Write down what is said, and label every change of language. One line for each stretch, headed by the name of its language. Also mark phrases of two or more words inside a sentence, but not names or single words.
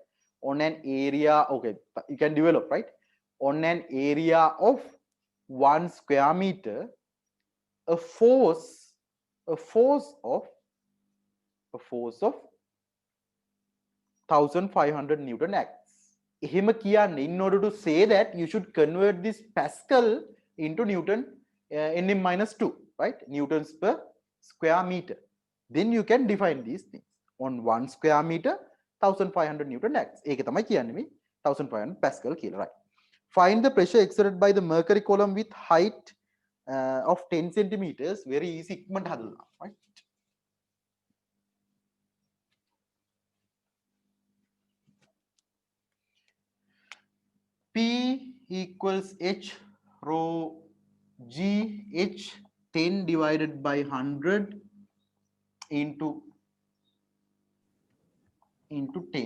English: On an area, okay, you can develop, right? On an area of 1 square meter, a force of 1500 Newton acts.
Sinhala: එහෙම කියන්නේ,
English: in order to say that, you should convert this pascal into Newton, nm minus 2, right? Newtons per square meter. Then you can define these things. On 1 square meter, 1500 Newton acts.
Sinhala: ඒක තමයි කියන්නේ මේ 1500 pascal කියලා,
English: right? Find the pressure exerted by the mercury column with height of 10 centimeters. Very easy.
Sinhala: ඉක්මනට හදලා,
English: right? P equals H rho G H 10 divided by 100 into 10.